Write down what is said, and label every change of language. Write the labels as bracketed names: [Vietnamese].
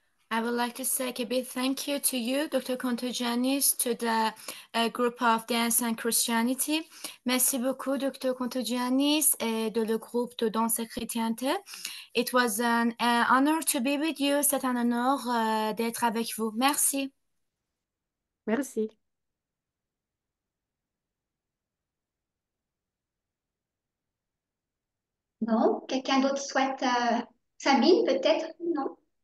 [English] I would like to say a big thank you to you, Dr. Contagianis, to the group of Dance and Christianity. [French] Merci beaucoup, Dr. Contagianis, et de le groupe de Danse et Chrétienté. [English] It was an honor to be with you. [French] C'est un honneur d'être avec vous. Merci. Merci. Bon, quelqu'un d'autre souhaite Sabine, peut-être? Non?